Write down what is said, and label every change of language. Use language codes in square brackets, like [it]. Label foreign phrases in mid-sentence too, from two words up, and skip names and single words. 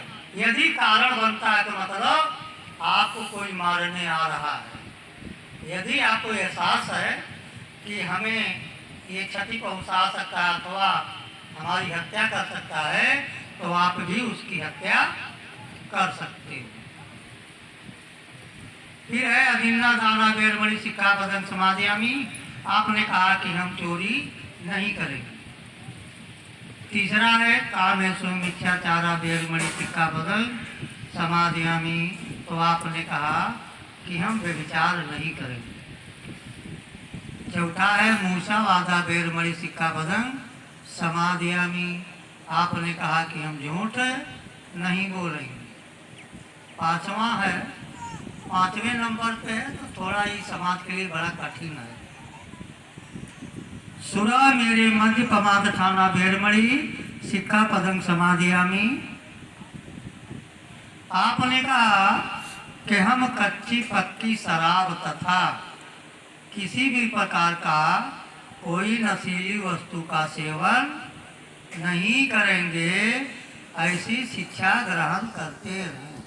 [hi] यदि कारण बनता है तो मतलब आपको कोई मारने आ रहा है। यदि आपको एहसास है कि हमें ये क्षति पहुंचा सकता है अथवा हमारी हत्या कर सकता है, तो आप भी उसकी हत्या कर सकते हो। फिर है [pi] अभिन्ना दाना वेरमणि सिक्खापदं समाधियामि। [hi] आपने कहा कि हम चोरी नहीं करेंगे। तीसरा है [pi] कामेषु मिथ्याचारा वेरमणि सिक्खापदं समाधियामि। [hi] तो आपने कहा कि हम व्यभिचार नहीं करेंगे। चौथा है [pi] मूषावादा वेरमणि सिक्खापदं समाधियामि। [hi] आपने कहा कि हम झूठ नहीं बोलेंगे। पांचवा है, 5वें नंबर पे है तो थोड़ा ही समाज के लिए बड़ा कठिन है। [pi] सुरा मेरे मध्य पमाद ठाना वेरमणि सिक्खापदं समाधियामि। [hi] आपने कहा कि हम कच्ची पक्की शराब तथा किसी भी प्रकार का कोई नशीली वस्तु का सेवन नहीं करेंगे, ऐसी शिक्षा ग्रहण करते हैं।